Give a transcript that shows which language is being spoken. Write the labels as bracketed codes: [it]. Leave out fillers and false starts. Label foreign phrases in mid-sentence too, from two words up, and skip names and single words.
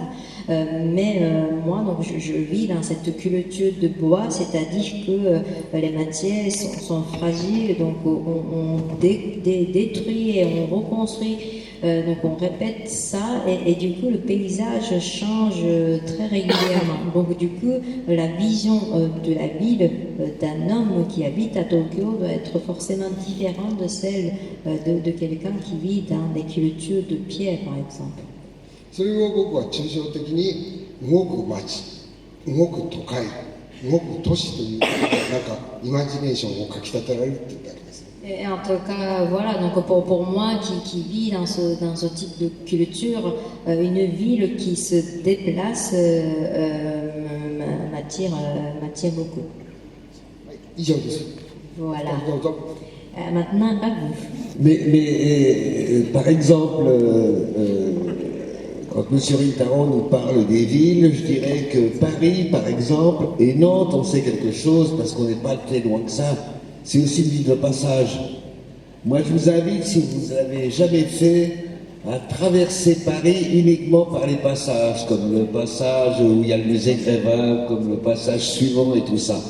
[fr] Mais moi, donc, je vis dans cette culture de bois, c'est-à-dire que les matières sont fragiles, donc on détruit et on reconstruit, donc on répète ça, et du coup le paysage change très régulièrement. Donc du coup, la vision de la ville d'un homme qui habite à Tokyo doit être forcément différente de celle de quelqu'un qui vit dans des cultures de pierre, par exemple. [ja] それを僕は抽象的に動く街、動く都会、動く都市というなんかイマジネーションをかきたてられるって言ったわけです。 [fr] Et en tout cas, voilà, donc pour moi qui vis dans ce type de culture, une ville qui se déplace m'attire beaucoup. [ja] 以上です。 [fr] Voilà. [ja] どうぞ。 [fr] Maintenant, à vous. Par exemple, quand M. Rintaro nous parle des villes, je dirais que Paris, par exemple, et Nantes, on sait quelque chose parce qu'on n'est pas très loin que ça. C'est aussi une ville de passage. Moi, je vous invite, si vous n'avez jamais fait, à traverser Paris uniquement par les passages, comme le passage où il y a le musée Grévin, comme le passage suivant et tout ça.